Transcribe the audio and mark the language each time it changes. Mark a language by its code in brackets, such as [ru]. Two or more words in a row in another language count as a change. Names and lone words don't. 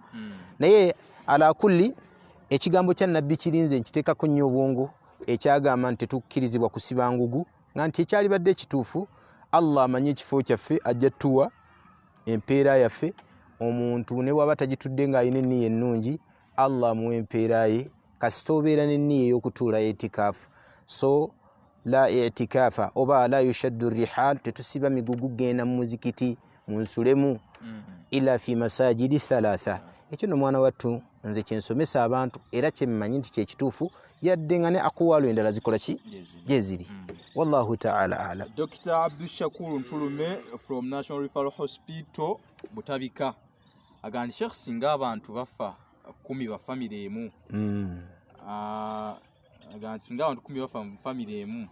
[lg] Naye [ar] على كل [lg] ekigambo kya nabbi kirinze nkiteekako nnyo obwongo, ekyagamba nti tetukkirizibwa kusiba ngugu, nga nti ekyalibadde ekituufu Allah amanyi ekifo kyaffe, ajja tuwa empeera yaffe. Omuntu ne bw'aba tagitudde ng'alina enniya ennungi, Allah amuwa empeera ye kasita obeera n'enniya ey'okutuula itikafu. So [ar] لا اعتكاف [lg] oba [ar] لا يشد الرحال, [lg] tetusiba migugu genda mu muzikiti munsulemu. [ar] إلا في مساجد ثلاثة. [lg] Ekyo no mwana wattu nze kyensomesa abantu era kyemmanyi nti kyekituufu yadde nga ne aqwalu endala zikola ki gyeziri. [ar] والله تعالى أعلم. [lg] Dr. Abdul Shakur Ntulume from National Referral Hospital Butabika agandi Sheikh singa abantu bafa 10 ba family emu agandi singa abantu 10 bafa mu family emu